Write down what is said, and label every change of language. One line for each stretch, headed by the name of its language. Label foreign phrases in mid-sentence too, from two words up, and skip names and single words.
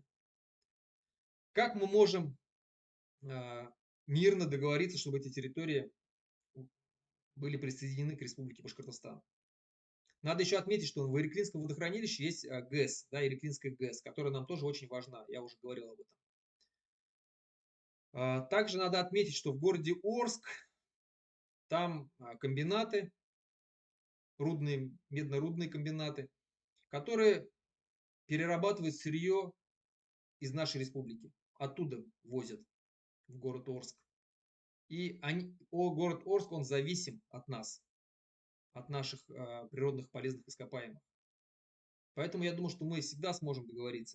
Russian: Как мы можем мирно договориться, чтобы эти территории были присоединены к Республике Башкортостан? Надо еще отметить, что в Иреклинском водохранилище есть ГЭС, да, Иреклинская ГЭС, которая нам тоже очень важна, я уже говорил об этом. Также надо отметить, что в городе Орск там комбинаты, медно-рудные комбинаты, которые перерабатывают сырье из нашей республики. Оттуда возят в город Орск. И город Орск, он зависим от нас, от наших природных полезных ископаемых. Поэтому я думаю, что мы всегда сможем договориться.